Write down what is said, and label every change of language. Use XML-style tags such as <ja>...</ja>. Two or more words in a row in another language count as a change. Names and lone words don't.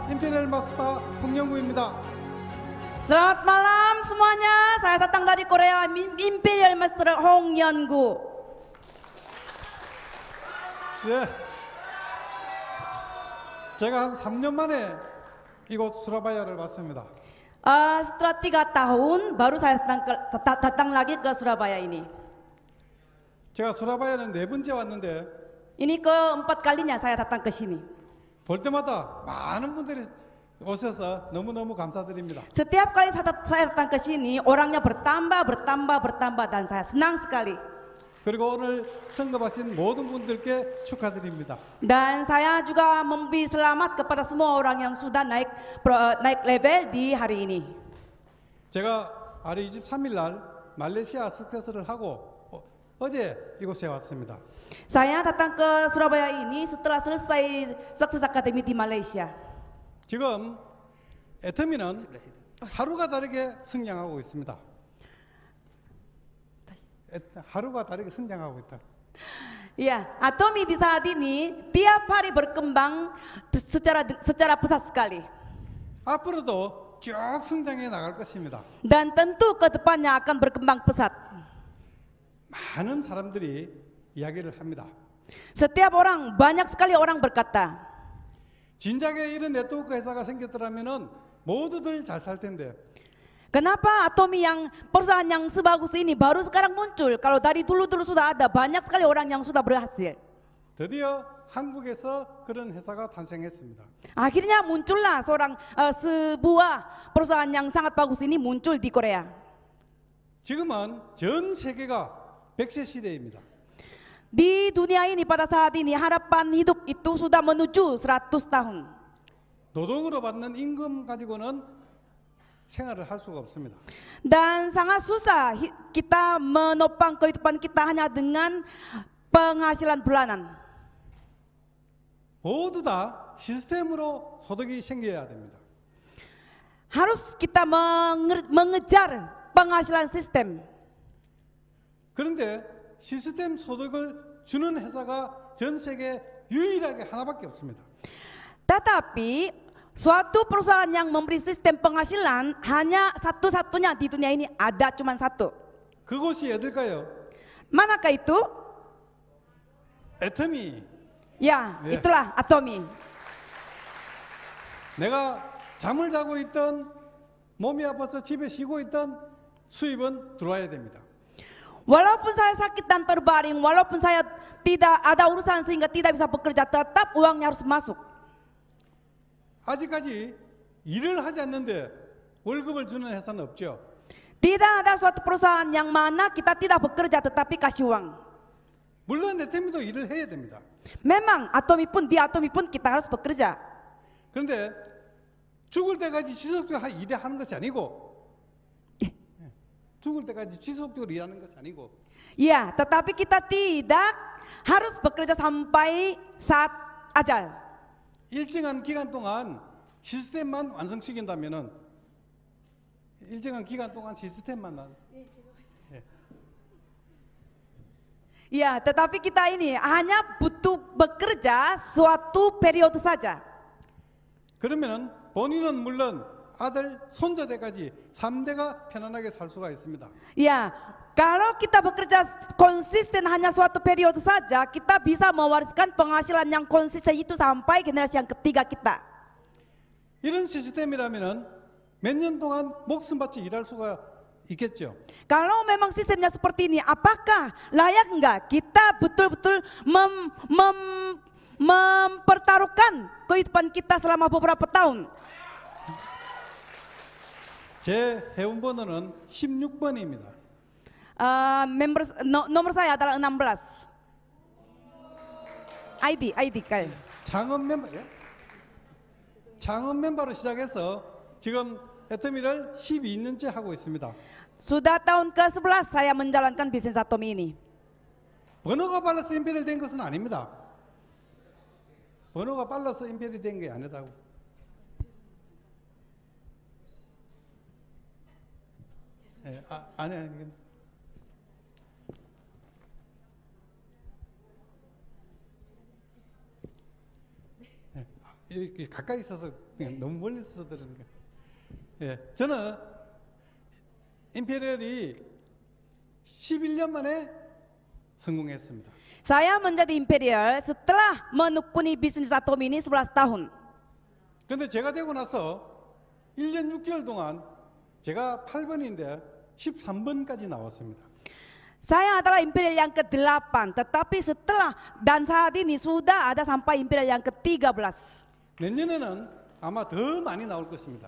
<ko>임페리얼 마스터 홍영구입니다.</ko> <id>Selamat malam semuanya. Saya datang dari Korea, Imperial Master Hong Yungu.</id> <ko>예, 제가 한 3년 만에 이곳 수라바야를 왔습니다.</ko> <id>Setelah 3 tahun baru saya datang lagi ke Surabaya ini.</id> <ko>제가 수라바야는 4번째 왔는데</ko> <id>Ini keempat kalinya saya datang ke sini.</id> <ko>볼 때마다 많은 분들이 오셔서 너무너무 감사드립니다.</ko> <id>Setiap kali saya datang ke sini, orangnya bertambah dan saya senang sekali.</id> <ko>그리고 오늘 성급하신 모든 분들께 축하드립니다.</ko> <id>Dan saya juga memberi selamat kepada semua orang yang sudah naik level di hari ini.</id> <ko>제가 아래 23일 날 말레이시아 석세스를 하고 어제 이곳에 왔습니다.</ko> <id>Saya datang ke Surabaya ini setelah selesai Success Academy di Malaysia.</id> <ko>지금 애터미는 하루가 다르게 성장하고 있습니다. 하루가 다르게 성장하고 있다.</ko> <id>Ya, Atomi di saat ini tiap hari berkembang secara pesat sekali.</id> <ko>앞으로도 쭉 성장해 나갈 것입니다.</ko> <id>Dan tentu ke depannya akan berkembang pesat.</id> <ko>많은 사람들이 이야기를 합니다.</ko> <id>Setiap orang, banyak sekali orang berkata,</id> <ko>진작에 이런 네트워크 회사가 생겼더라면은 모두들 잘 살 텐데.</ko> <id>kenapa Atomi yang perusahaan yang sebagus ini baru sekarang muncul? Kalau dari dulu sudah ada banyak sekali orang yang sudah berhasil.</id> <ko>드디어 한국에서 그런 회사가 탄생했습니다.</ko> <id>Akhirnya muncullah sebuah perusahaan yang sangat bagus ini muncul di Korea.</id> <ko>지금은 전 세계가 100세 시대입니다.</ko> <id>Di dunia ini pada saat ini harapan hidup itu sudah menuju 100 tahun.</id> <ko>노동으로 받는 임금 가지고는 생활을 할 수가 없습니다.</ko> <id>Dan sangat susah kita menopang kehidupan kita hanya dengan penghasilan bulanan.</id> <ko>모두 다 시스템으로 소득이 생겨야 됩니다.</ko> <id>Harus kita mengejar penghasilan sistem.</id> <ko>그런데 시스템 소득을 주는 회사가 전 세계 유일하게 하나밖에 없습니다.</ko> <id>Tetapi suatu perusahaan yang memberi sistem penghasilan hanya satu-satunya di dunia ini ada cuma satu.</id> <ko>그곳이 어딜까요?</ko> <id>Manakah itu?</id> <ko>애터미.</ko> <id>Ya,</id> <ko>예.</ko> <id>itulah Atomi.</id> <ko>내가 잠을 자고 있던 몸이 아파서 집에 쉬고 있던 수입은 들어와야 됩니다.</ko> <id>Walaupun saya sakit dan terbaring, walaupun saya tidak ada urusan sehingga tidak bisa bekerja, tetap uangnya harus masuk.</id> <ko>아직까지 일을 하지 않는데 월급을 주는 회사는 없죠.</ko> <id>Tidak ada suatu perusahaan yang mana kita tidak bekerja tetapi kasih uang.</id> <ko>물론 애터미도 일을 해야 됩니다.</ko> <id>Memang di Atomi pun kita harus bekerja.</id> <ko>그런데 죽을 때까지 지속적으로 일하는 것이 아니고 죽을 때까지 지속적으로 일하는 것이 아니고</ko> <id>Ya, tetapi kita tidak harus bekerja sampai saat ajal.</id> <ko>일정한 기간 동안 시스템만 완성시킨다면은 일정한 기간 동안 시스템만</ko> <id>Ya, tetapi kita ini hanya butuh bekerja suatu periode saja.</id> <ko>그러면은 본인은 물론 아들 손자대까지 3대가 편안하게 살 수가 있습니다.</ko> <id>Ya, kalau kita bekerja konsisten hanya suatu periode saja, kita bisa mewariskan penghasilan yang konsisten itu sampai generasi yang ketiga kita.</id> <ko>이런 시스템이라면은 몇 년 동안 목숨바치 일할 수가 있겠죠.</ko> <id>Kalau memang sistemnya seperti ini, apakah layak enggak kita betul-betul mempertaruhkan kehidupan kita selama beberapa tahun?</id> <ko>제 회원번호는 16번입니다.</ko> <id>Nomor saya adalah 16. ID kayak.</id> <ko>창업 멤버, 예? 창업 멤버로 시작해서 지금 애터미를 12년째 하고 있습니다.</ko> <id>Sudah tahun ke-11 saya menjalankan bisnis Atomi ini.</id> <ko>번호가 빨라서 임페리얼 된 것은 아닙니다. 번호가 빨라서 임페리얼 된 게 아니다고. 예, 아니. 이렇게 가까이 있어서 너무 멀리 있어서 들으는 거예요. 예, 저는 임페리얼이 11년 만에 성공했습니다.</ko> <id>Saya menjadi imperial setelah menekuni bisnis Atomi ini 11 tahun.</id> <ko>근데 제가 되고 나서 1년 6개월 동안 제가 8번인데 13번까지 나왔습니다.</ko> <id>Saya adalah imperial yang ke-8, tetapi setelah dan saat ini sudah ada sampai imperial yang ke-13.</id> <ko>내년에는 아마 더 많이 나올 것입니다.</ko>